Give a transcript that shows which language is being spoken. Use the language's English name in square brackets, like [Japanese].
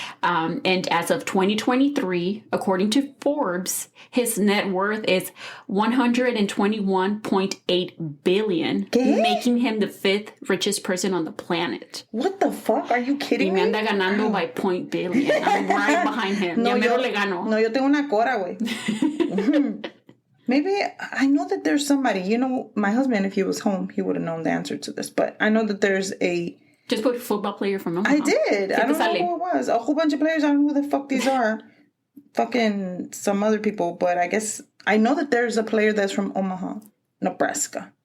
[English] And as of 2023, according to Forbes, his net worth is $121.8 billion, making him the 5th richest person on the planet. What the fuck? Are you kidding me? [Spanish] Y me anda ganando [English] by $0.billion. I'm right behind him. [Spanish] No, yo tengo una cora, güey. [English] Maybe, I know that there's somebody, my husband, if he was home, he would have known the answer to this, but I know that there's a... Just put football player from Omaha. I did. I don't know who it was. A whole bunch of players. I don't know who the fuck these are. Fucking some other people, but I guess, I know that there's a player that's from Omaha, Nebraska.